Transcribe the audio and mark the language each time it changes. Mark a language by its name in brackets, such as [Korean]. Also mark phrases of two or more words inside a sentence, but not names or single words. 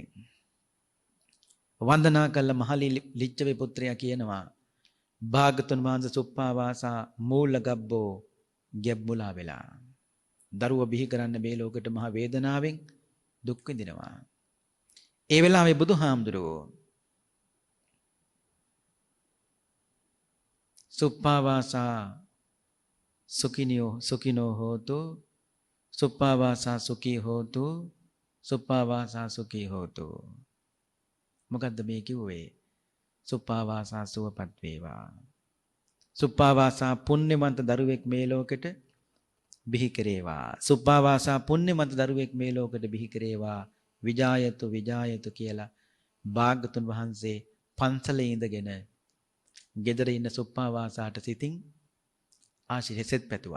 [Sinhala] වන්දනා කළ මහලී ලිච්ඡවේ පුත්‍රයා කියනවා භාගතුන් වහන්සේ සුප්පාවාසා [Pali] මූල ගබ්බෝ [Sinhala] ගැබ්මුලා වෙලා. දරුව බිහි කරන්න මේ ලෝකෙට මහ වේදනාවෙන් දුක් විඳිනවා. ඒ වෙලාවේ බුදුහාමුදුරුවෝ [Pali] සුප්පාවාසා සුඛිනෝ හෝතු, සුප්පාවාසා සුඛී හෝතු, සුප්පාවාසා සුඛී හෝතු. [Sinhala] මොකද්ද මේ කිව්වේ? සුප්පාවාසා සුවපත් වේවා. සුප්පාවාසා පුණ්‍යවන්ත දරුවෙක් මේ ලෝකෙට බිහි කරේවා. සුප්පාවාසා පුණ්‍යවන්ත දරුවෙක් මේ ලෝකෙට බිහි කරේවා. විජායතු කියලා භාග්‍යතුන් වහන්සේ පන්සලේ ඉඳගෙන ගෙදර ඉන්න සුප්පාවාසාට සිතින් ආශිර්වාද පැතුවා.